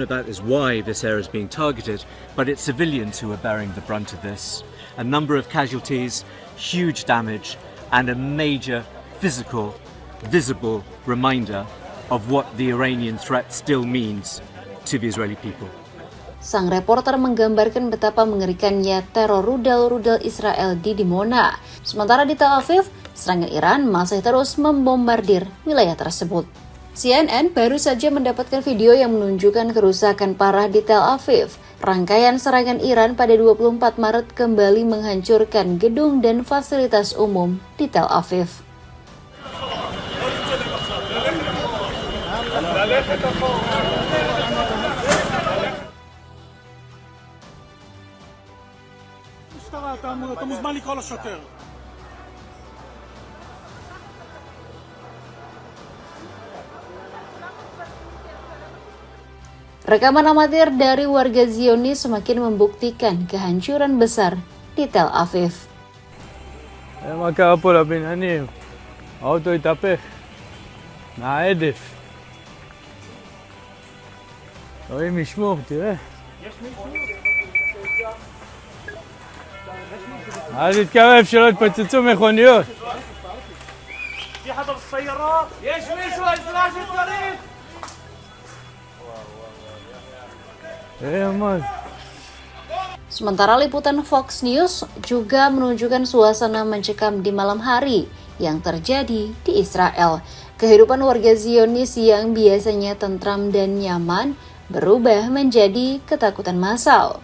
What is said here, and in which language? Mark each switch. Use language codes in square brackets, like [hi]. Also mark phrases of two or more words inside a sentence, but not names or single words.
[en] That is why this area is being targeted, but it's civilians who are bearing the brunt of this. A number of casualties, huge damage, and a major physical, visible reminder of what the Iranian threat still means to the Israeli people. [id] Sang reporter menggambarkan betapa mengerikannya teror rudal-rudal Israel di Dimona. Sementara di Tel Aviv, serangan Iran masih terus membombardir wilayah tersebut. CNN baru saja mendapatkan video yang menunjukkan kerusakan parah di Tel Aviv. Rangkaian serangan Iran pada 24 Maret kembali menghancurkan gedung dan fasilitas umum di Tel Aviv. [he] אתה מוזמן לקרוא לשוטר. [id] Rekaman amatir dari warga Zionis semakin membuktikan kehancuran besar di Tel Aviv. [he] מה קרה פה לבניינים? האוטו התהפך מההדף. אלוהים ישמור, תראה. אל תתקרב שלא יתפוצצו מכוניות. [ar] في حدا بالسيارة؟ [he] יש מישהו עזרה שצריך? תראה מה זה. [id] Sementara liputan Fox News juga menunjukkan suasana mencekam di malam hari yang terjadi di Israel. Kehidupan warga Zionis yang biasanya tentram dan nyaman berubah menjadi ketakutan massal.